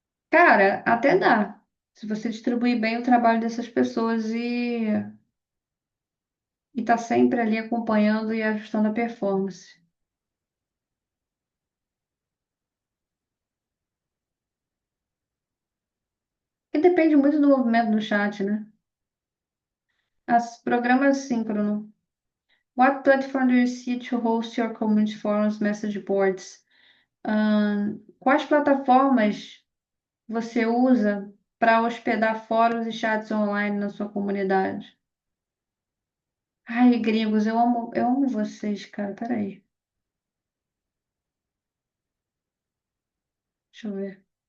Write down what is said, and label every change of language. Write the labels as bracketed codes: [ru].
[pt] Cara, até dá, se você distribuir bem o trabalho dessas pessoas e tá sempre ali acompanhando e ajustando a performance. E depende muito do movimento do chat, né? Programa síncrono. [en] What platform do you see to host your community forums message boards? [pt] Quais plataformas você usa para hospedar fóruns e chats online na sua comunidade? Ai, gringos, eu amo vocês, cara. Peraí, deixa eu ver.